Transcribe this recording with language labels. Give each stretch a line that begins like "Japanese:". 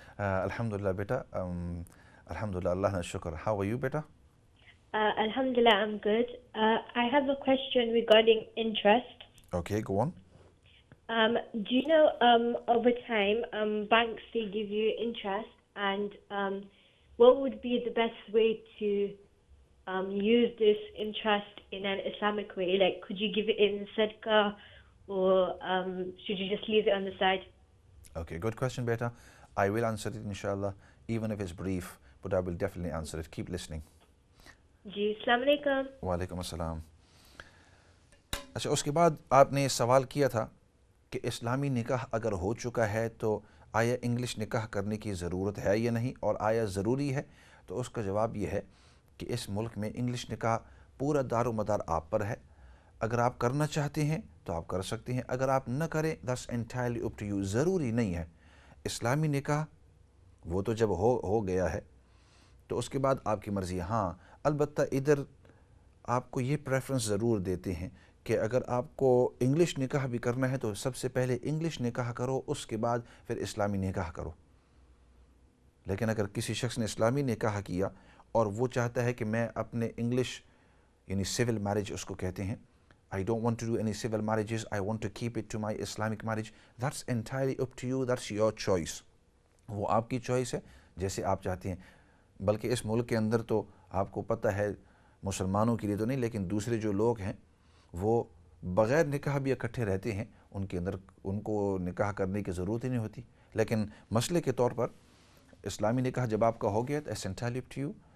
Urdu: الحمدللہ بیٹا، الحمدللہ، اللہ کا شکر.
English: How are you بیٹا؟ Alhamdulillah, I'm good. I have a question regarding interest. Okay, go on. Do you know over time banks, they give you interest, and what would be the best way to use this interest in an Islamic way? Like, could you give it in sadaqah, or should you just leave it on the side? Okay, good question بیٹا. I will answer it inshallah, even if it's brief, but I will definitely answer it. Keep listening.
Urdu: جی السلام علیکم. وعلیکم السلام. اچھا، اس کے بعد آپ نے سوال کیا تھا کہ اسلامی نکاح اگر ہو چکا ہے تو آیا انگلش نکاح کرنے کی ضرورت ہے یا نہیں، اور آیا ضروری ہے؟ تو اس کا جواب یہ ہے کہ اس ملک میں انگلش نکاح پورا دار و مدار آپ پر ہے. اگر آپ کرنا چاہتے ہیں تو آپ کر سکتے ہیں، اگر آپ نہ کریں
English: that's entirely up to you.
Urdu: ضروری نہیں ہے. اسلامی نکاح وہ تو جب ہو گیا ہے تو اس کے بعد آپ کی مرضی. ہاں البتہ ادھر آپ کو یہ پریفرنس ضرور دیتے ہیں کہ اگر آپ کو انگلش نکاح بھی کرنا ہے تو سب سے پہلے انگلش نکاح کرو، اس کے بعد پھر اسلامی نکاح کرو. لیکن اگر کسی شخص نے اسلامی نکاح کیا اور وہ چاہتا ہے کہ میں اپنے انگلش، یعنی سول میرج اس کو کہتے ہیں،
English: I don't want to do any civil marriages, I want to keep it to my Islamic marriage, that's entirely up to you, that's your choice.
Urdu: وہ آپ کی چوائس ہے، جیسے آپ چاہتے ہیں. بلکہ اس ملک کے اندر تو آپ کو پتہ ہے، مسلمانوں کے لیے تو نہیں لیکن دوسرے جو لوگ ہیں وہ بغیر نکاح بھی اکٹھے رہتے ہیں، ان کے اندر ان کو نکاح کرنے کی ضرورت ہی نہیں ہوتی. لیکن مسئلے کے طور پر اسلامی نکاح جب آپ کا ہو گیا تو
English: it's entirely up to you.